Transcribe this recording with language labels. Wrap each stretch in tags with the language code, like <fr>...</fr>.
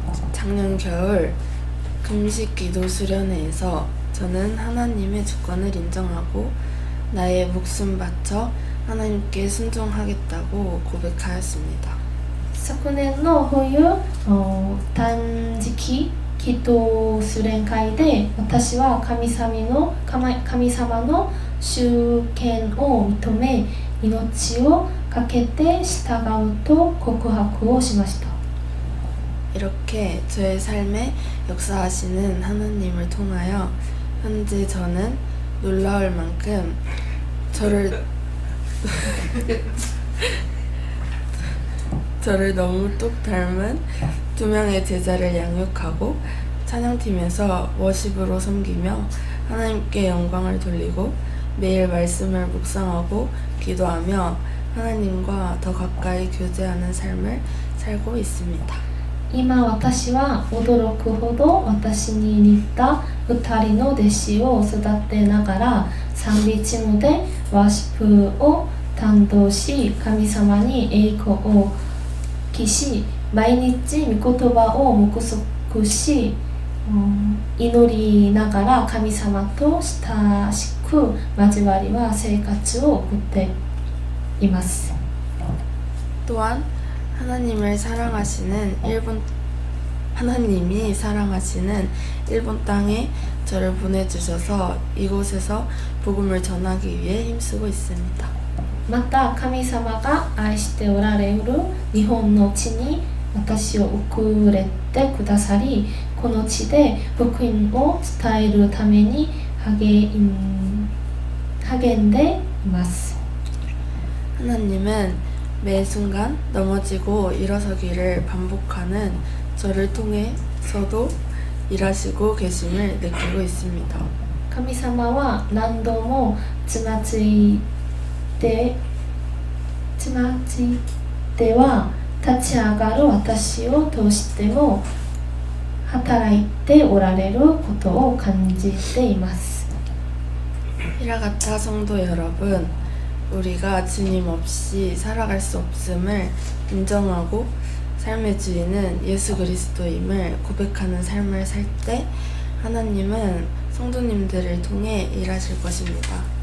<ko>작년 겨울 금식 기도 수련회에서 저는 하나님의 주권을 인정하고 나의 목숨 바쳐 하나님께 순종하겠다고 고백하였습니다.</ko> <ja>昨年の冬断食祈祷主練会で私は神様の主権を認め命をかけて従うと告白をしました。</ja> <ko>이렇게 저의 삶에 역사하시는 하나님을 통하여 현재 저는 놀라울 만큼 저를 너무 똑 닮은 두 명의 제자를 양육하고 찬양팀에서 워십으로 섬기며 하나님께 영광을 돌리고 매일 말씀을 묵상하고 기도하며 하나님과 더 가까이 교제하는 삶을 살고 있습니다.</ko> <ja>今私は驚くほど私に似た2人の弟子を育てながら賛美チームでワーシップを担当し神様に栄光を期し毎日御言葉を黙想し祈りながら神様と親しく交わりは生活を送っています。</ja> <ko>또한 하나님이 사랑하시는 일본 땅에 저를 보내주셔서 이곳에서 복음을 전하기 위해 힘쓰고 있습니다.</ko> <ja>また神様が愛しておられる日本の地に私を送れてくださり、この地で福音を伝えるために励んでいます。</ja> <ko>하나님은 매 순간 넘어지고 일어서기를 반복하는 저를 통해서도 일하시고 계심을 느끼고 있습니다.</ko> <ja>神様は何度もつまずいては立ち上がる私を通しても働いておられることを感じています。</ja> <ko>히라가타 성도 여러분, 우리가 주님 없이 살아갈 수 없음을 인정하고 삶의 주인은 예수 그리스도임을 고백하는 삶을 살 때 하나님은 성도님들을 통해 일하실 것입니다.</ko>